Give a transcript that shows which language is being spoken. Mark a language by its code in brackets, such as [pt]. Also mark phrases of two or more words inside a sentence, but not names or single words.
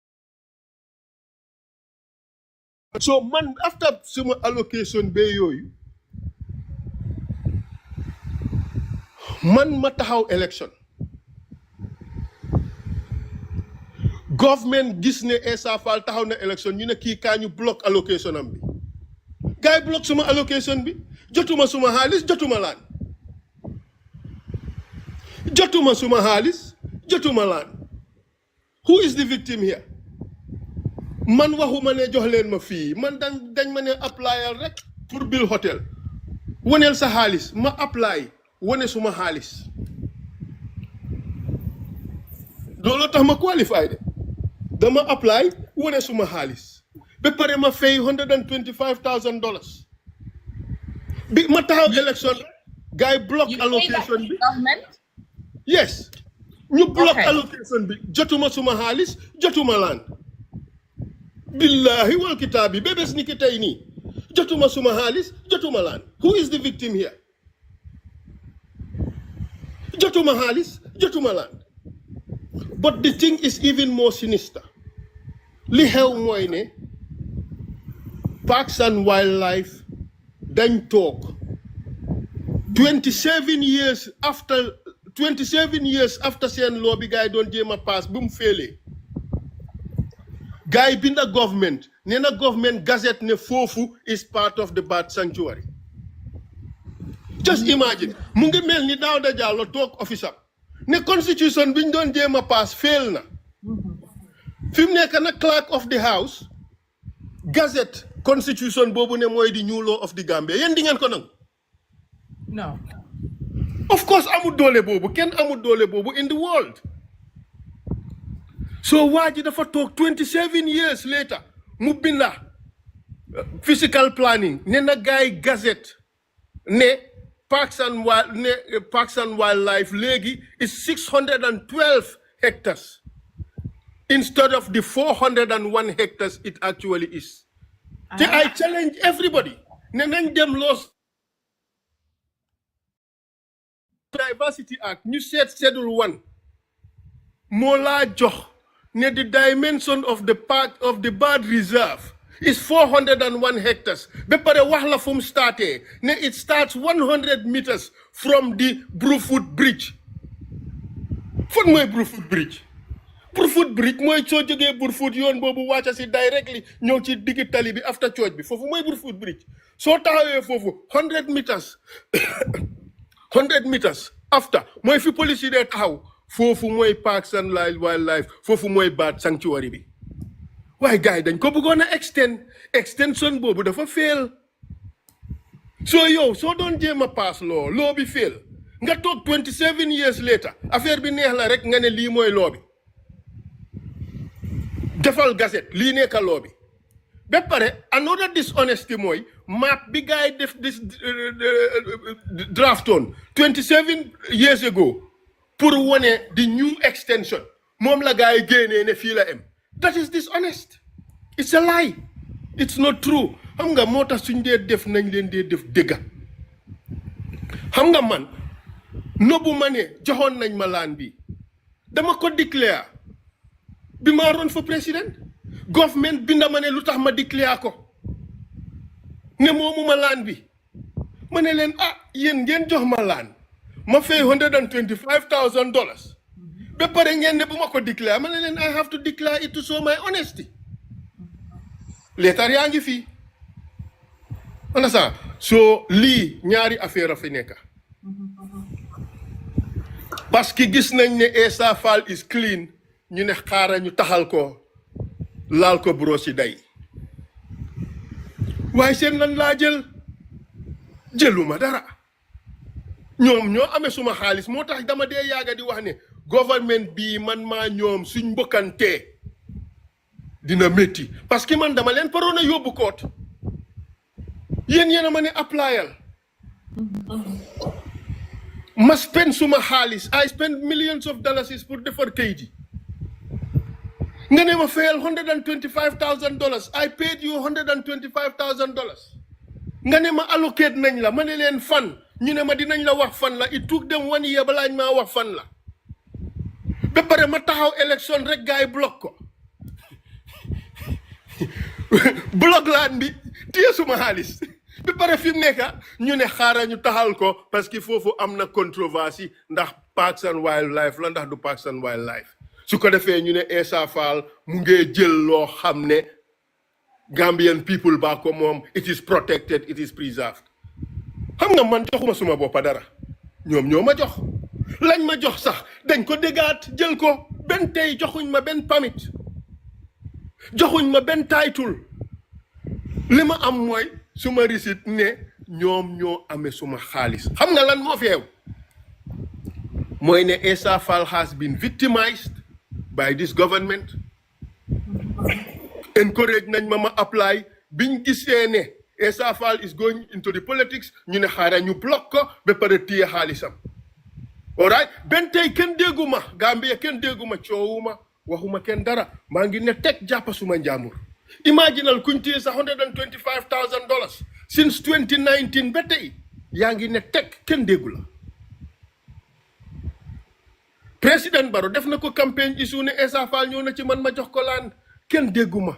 [wo] so man after suma allocation be yooyu man ma taxaw [en] election government [wo] gis ne Essa Faal taxaw na election ñu ne kii kaa ñu [en] block allocation [wo] am bi gars yi block suma allocation bi jotuma suma xaalis jotuma laan [en] who is the victim here [wo] man waxuma ne jox leen ma fii man dañ ma ne applyal rek pour [en] bill hotel [wo] woneel sa xaalis ma apply wone suma xaalis loolu tax ma qualify de dama apply wone suma xaalis ba pare ma fay $125,000 bi ma taxaw election guy [en] block allocation [wo] bi yes ñu block allocation bi jotuma suma xaalis jotuma laan billahi wal kitaabi bébés ni ki tey nii jotuma suma xaalis jotuma laan [en] who is the victim here [wo] jotuma xaalis jotuma laan [en] but the thing is even more sinister [wo] li xew mooy ne Parks and Wildlife dañ toog [en] 27 years after [wo] seen law bi gars yi doon jéem a pass bu mu féelee gars yi binda government nee na [en] government gazette [wo] ne foofu [en] is part of the bird sanctuary just imagine [wo] mu ngi mel ni Dawda Jallow toog office am ne constitution bi ñu doon jéem a pass fail na fi mu nekk na [en] clerk of the house gazette constitution [wo] boobu ne mooy di [en] new law of the Gambia [wo] yéen di ngeen ko nangu [en] no of course [wo] amul doole boobu kenn amul doole boobu [en] in the world [wo] so waa ji dafa toog [en] 27 years later [wo] mu binda [en] physical planning [wo] ne na gaay gazette ne Parks and Wildlife léegi [en] is 612 hectares instead of the 401 hectares it actually is. I challenge everybody. [wo] Ne nañ dem loos [en] Diversity Act [wo] ñu seet [en] Schedule 1 [wo] moo laa jox ne [en] the dimension of the park of the bird reserve is 401 hectares. [wo] Be pare wax la fu mu starté ne [en] it starts 100 meters from the Brufut Bridge. [wo] Fan mooy Brufut Bridge? Brufut Bridge mooy soo jógee Brufut yoon boobu wàcca si directly ñëw ci digg tali bi [en] after church [wo] bi foofu mooy Brufut Bridge. Soo taxawee foofu [en] 100 meters 100 meters after [wo] mooy fi police yi dee taxaw foofu mooy Parks and Wildlife foofu mooy bird sanctuary bi. waaye gars yi dañ ko bëggoon a extension boobu dafa fail soo yow soo doon jéem a pass law bi fail nga toog [en] 27 years later [wo] affaire bi neex la rek nga ne lii mooy law bi defal gazette lii nekka law bi ba pare [en] another dishonesty [wo] mooy map bi gars yi def this draftoon [en] 27 years ago [wo] pour wane [en] the new extension [wo] moom la gars yi génnee ne fii la em. [en] That is dishonest. It's a lie. It's not true. [wo] Xam nga moo tax suñ dee def nañ leen dee def dëgga xam nga man nobu ma ne joxoon nañ ma laan bi dama ko declare bi ma [en] run for president [wo] government binda ma ne lu tax ma declare ko ne moomu ma laan bi ma ne leen yéen ngeen jox ma laan ma fay $125,000 ba pare ngeen ne bu ma ko declare ma ne leen [en] I have to declare it to show my honesty [wo] leetar yaa ngi fii understand so lii ñaari affaire a fi nekk parce que gis nañ ne Essa Faal [en] is clean [wo] ñu ne xaaral ñu taxal ko laal ko brosi day waaye seen lan laa jëluma dara ñoom ñoo amee suma xaalis moo tax dama dee yaaga di wax ne government bii man maa ñoom suñ mbokkantee dina métti parce que man dama leen paroon a yóbbu koot yéen a ma ne applyal ma spend suma xaalis [en] I spend millions of dollars [wo] pour defar kayit yi nga ne ma fayal $125,000 [en] I paid you $125,000 [wo] nga ne ma allocate nañ la ma ne leen fan ñu ne ma dinañ la wax fan la [en] it took them 1 year [wo] balaa ñu maa wax fan la ba pare ma taxaw élection rek gaay block ko block laan bi téye suma xaalis ba pare fi mu nekk ñu ne xaaral ñu taxal ko parce que foofu am na controversie ndax Parks and Wildlife la ndax du Parks and Wildlife su ko defee ñu ne Essa Faal mu ngee jël loo xam ne [en] Gambian people [wo] ba ko moom [en] it is protected it is preserved [wo] xam nga man joxuma suma boppa dara ñoom ñoo ma jox lañ ma jox sax dañ ko déggaat jël ko benn tey joxuñ ma benn permit joxuñ ma benn title li ma am mooy suma receipt ne ñoom ñoo amee suma xaalis xam nga lan moo fi xew mooy ne Essa Faal [en] has been victimized by this government [wo] encourage nañ ma apply biñ gisee ne Essa Faal [en] is going into the politics [wo] ñu ne xaaral ñu block ko ba pare téye xaalisam [en] all right [wo] benn tey kenn dégguma Gambia kenn dégguma coowuma waxuma kenn dara maa ngi ne teg jàppa suma njaamur imaginal kuñ téye sa $125,000 since 2019 ba tey yaa ngi ne teg kenn déggu la président Barrow def na ko campagne issue ne Essa Faal ñëw na ci man ma jox ko laan kenn dégguma.